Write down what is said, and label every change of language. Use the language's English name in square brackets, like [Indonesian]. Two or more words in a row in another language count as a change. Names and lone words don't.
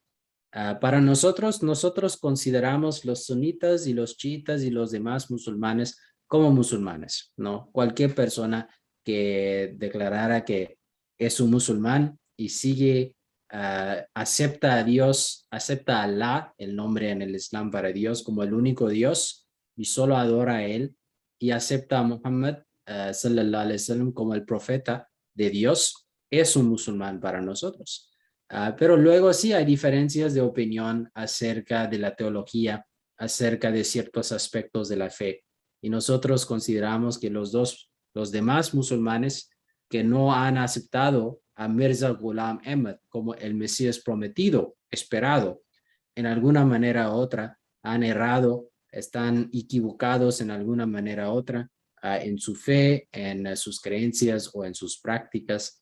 [Spanish] Para nosotros consideramos los sunitas y los chiitas y los demás musulmanes como musulmanes, ¿no? Cualquier persona que declarara que es un musulmán y sigue, acepta a Dios, acepta a Allah, el nombre en el Islam para Dios, como el único Dios y solo adora a Él, y acepta a Muhammad [Arabic] صلى الله عليه وسلم [Spanish] como el profeta de Dios, es un musulmán para nosotros. Pero luego sí hay diferencias de opinión acerca de la teología, acerca de ciertos aspectos de la fe. Y nosotros consideramos que los demás musulmanes que no han aceptado a Mirza Ghulam Ahmad como el Mesías prometido, esperado, en alguna manera u otra, han errado, están equivocados en alguna manera u otra, en su fe, en sus creencias o en sus prácticas.